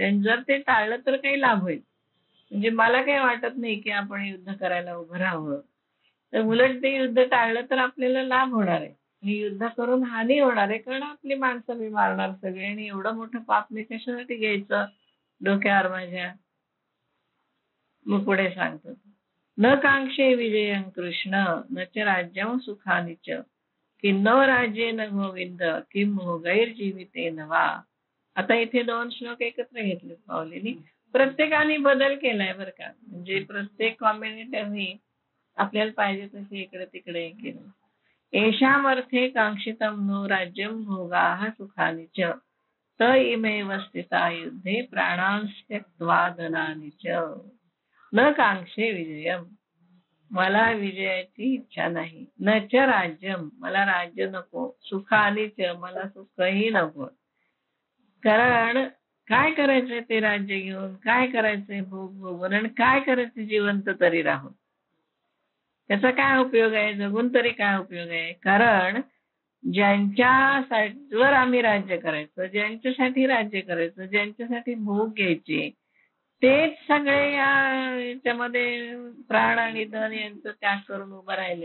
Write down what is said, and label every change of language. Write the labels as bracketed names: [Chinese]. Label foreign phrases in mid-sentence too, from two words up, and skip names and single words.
[Marathi] आणि जर ते टाळलं तर काही लाभ होईल. म्हणजे मला काही वाटत नाही की आपण युद्ध करायला उभं राहावं. तर उलट ते युद्ध टाळलं तर आपल्याला लाभ होणार आहे. हे युद्ध करून हानी होणार आहे, कारण आपली माणसं बी मारणार सगळे. आणि एवढं मोठं पाप मी कशासाठी घ्यायचं डोक्यावर माझ्या. मग पुढे सांगतो [Sanskrit] न कांक्षे विजयं कृष्ण न च राज्यं सुखानि च किन्नो राज्येन गोविंद किं भोगैर्जीविते नवा. [Marathi] आता इथे 2 श्लोक एकत्र घेतले पावलेनी. प्रत्येकाने बदल केलाय बरं का. म्हणजे प्रत्येक कॉम्बिनेटरनी आपल्याला पाहिजे तसे इकडे तिकडे केलं. [Sanskrit] येषामर्थे कांक्षितं नो राज्यं भोगाः सुखानि च त इमेव स्थिता युद्धे प्राणान् त्यक्त्वा धनानि च. न कांक्षे विजयम, [Marathi] मला विजयाची इच्छा नाही. [Sanskrit] न च राज्यम, [Marathi] मला राज्य नको. [Sanskrit] सुखानी च, [Marathi] मला सुखही नको. कारण काय करायचंय ते राज्य घेऊन, काय करायचंय भोग भोगून, आणि काय करायचं जिवंत तरी राहून. त्याचा काय उपयोग आहे, जगून तरी काय उपयोग आहे. कारण ज्यांच्यावर आम्ही राज्य करायचं, ज्यांच्यासाठी राज्य करायचं, ज्यांच्यासाठी भोग घ्यायचे, तेच सगळे याच्यामध्ये प्राण आणि धन यांचं त्याग करून उभं राहिले.